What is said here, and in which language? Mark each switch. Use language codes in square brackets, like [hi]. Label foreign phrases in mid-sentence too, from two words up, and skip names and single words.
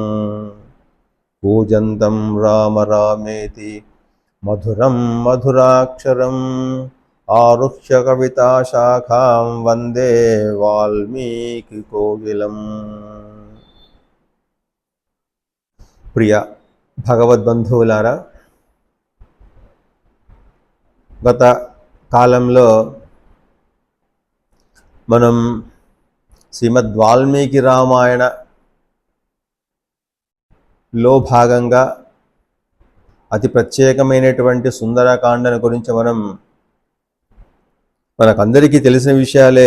[sa] कूजन्तं राम रामेति मधुरं मधुराक्षरम् आरुह्य कविताशाखां वन्दे वाल्मीकिकोकिलम्। [te] प्रिय భగవద్బంధువులారా, గత కాలంలో మనం శ్రీమద్ వాల్మీకి రామాయణలో భాగంగా అతి ప్రత్యేకమైనటువంటి సుందరకాండను గురించి మనకందరికీ తెలిసిన విషయాలే.